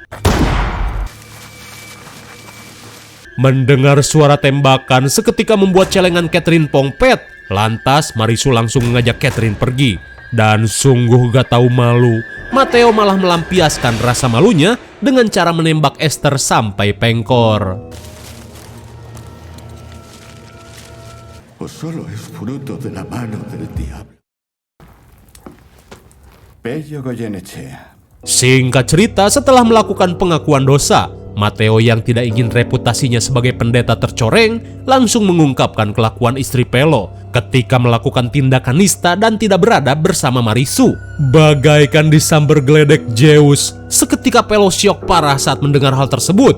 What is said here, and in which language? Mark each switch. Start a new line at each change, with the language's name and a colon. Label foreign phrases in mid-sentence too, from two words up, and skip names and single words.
Indonesian: Mendengar suara tembakan seketika membuat celengan Catherine pongpet. Lantas Marisu langsung mengajak Catherine pergi. Dan sungguh gak tahu malu, Mateo malah melampiaskan rasa malunya dengan cara menembak Esther sampai pengkor.
Spanish: O solo es fruto de la mano del diablo. Pello Goyenechea.
Indonesian: Singkat cerita, setelah melakukan pengakuan dosa, Mateo yang tidak ingin reputasinya sebagai pendeta tercoreng langsung mengungkapkan kelakuan istri Pelo ketika melakukan tindakan nista dan tidak beradab bersama Marisu. Bagaikan disambar geledek Zeus, seketika Pelo syok parah saat mendengar hal tersebut.